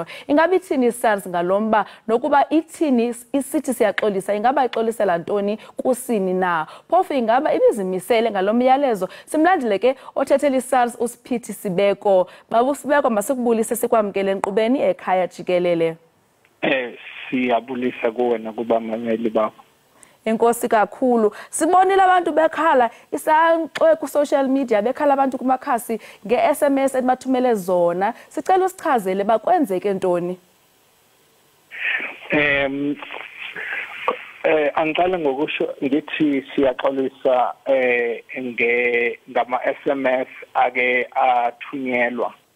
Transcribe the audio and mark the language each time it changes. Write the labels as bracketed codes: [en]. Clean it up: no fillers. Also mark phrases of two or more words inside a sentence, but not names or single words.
[xh] Ingabe ithini iSARS ngalomba nokuba ithini isithi siyaxolisa ingaba ixolisela ntoni kusini na phofu ingaba ibizimisele ngalomyalezo simlandile ke othethela iSARS uSiphithi Sibeko baba uSibeko masikubulise sikwamkele enkqubeni ekhaya Jikelele. Siyabulisa kuwena kubamameli bakho. Enkosi kakhulu sibonile abantu bekhala isankxwe ku [en] social media [xh] bekhala abantu kumakhasi ngeSMS ebathumele zona sicela usichazele bakwenzeke ntoni. [zu] Angiqala ngokusho ngithi siyaxolisa ngama SMS ake athunyelwa